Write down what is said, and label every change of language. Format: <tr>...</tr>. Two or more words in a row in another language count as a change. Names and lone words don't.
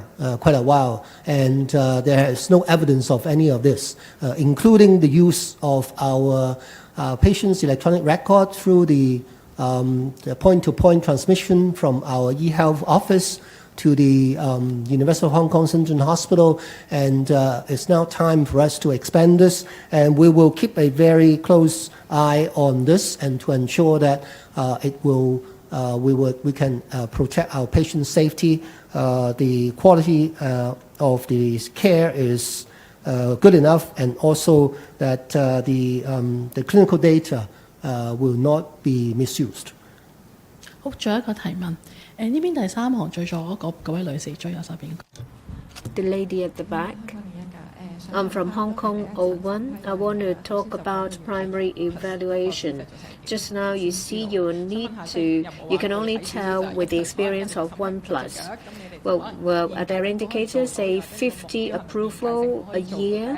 <en>quite a while, and there is no evidence of any of this, including the use of our patients' electronic record through the point-to-point transmission from our eHealth office to the University of Hong Kong Shenzhen Hospital, and it's now time for us to expand this, and we will keep a very close eye on this and to ensure that we can protect our patients' safety. The quality of the care is good enough, and also that the clinical data will not be misused.</en> <yue>好，仲有一個提問。呢邊第三行最左嗰位女士，最右手邊。</yue> <en>The lady at the back. I'm from Hong Kong 01. I want to talk about primary evaluation. Just now you see you can only tell with the experience of 1+. Well, are there indicators, say 50 approval a year?</en>